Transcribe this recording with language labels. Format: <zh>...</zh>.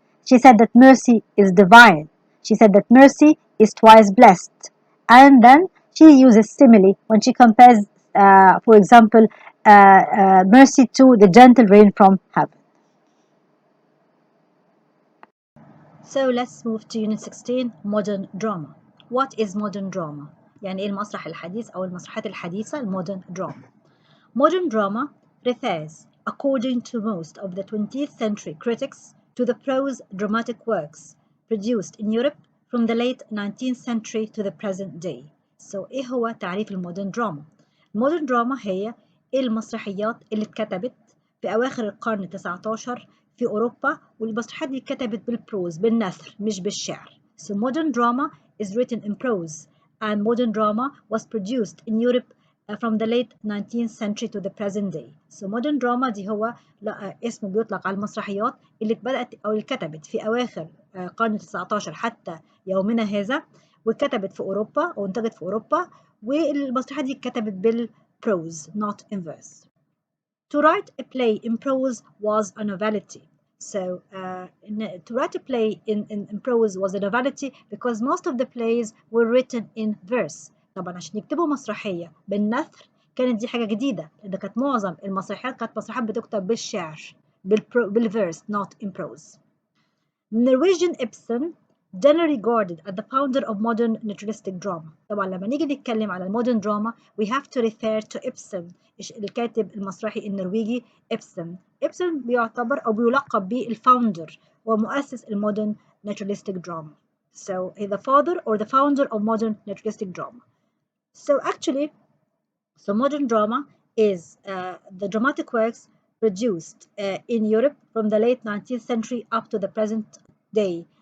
<en>She said that mercy is divine. She said that mercy is twice blessed. And then she uses simile when she compares, for example, mercy to the gentle rain from heaven. So let's move to Unit 16, Modern Drama. What is modern drama?</en> <ar>يعني إيه المسرح الحديث أو المسرحيات الحديثة modern drama.</ar> <en>Modern drama refers, according to most of the 20th century critics, to the prose dramatic works produced in Europe from the late 19th century to the present day.</en> <ar>So إيه هو تعريف المودرن دراما؟ المودرن دراما هي المسرحيات اللي اتكتبت في أواخر القرن ال19 في أوروبا، والمسرحيات دي اتكتبت بالبروز بالنثر مش بالشعر.</ar> <en>So modern drama is written in prose, and modern drama was produced in Europe from the late 19th century to the present day.</en> <ar>So modern drama دي هو اسم بيطلق على المسرحيات اللي بدأت أو اللي كتبت في أواخر القرن ال19 حتى يومنا هذا، واتكتبت في أوروبا أو انتجت في أوروبا، والمسرحيات دي اتكتبت بالبروز</ar> <en>not in verse. To write a play in prose was a novelty. So to write a play in prose was a novelty because most of the plays were written in verse.</en> <ar>طبعا عشان يكتبوا مسرحية بالنثر كانت دي حاجة جديدة، لأن كانت معظم المسرحيات كانت مسرحيات بتكتب بالشعر بالverse</ar> <en>not in prose. Norwegian Ibsen generally regarded as the founder of modern naturalistic drama.</en> <ar>طبعا لما نيجي نتكلم على المودرن دراما</ar> <en>we have to refer to Ibsen،</en> <ar>الكاتب المسرحي النرويجي إبسن. إبسن بيعتبر أو بيلقب بالفاوندر ومؤسس المودرن naturalistic drama.</ar> <en>So he's the father or the founder of modern naturalistic drama. So actually, modern drama is the dramatic works produced in Europe from the late 19th century up to the present day.</en>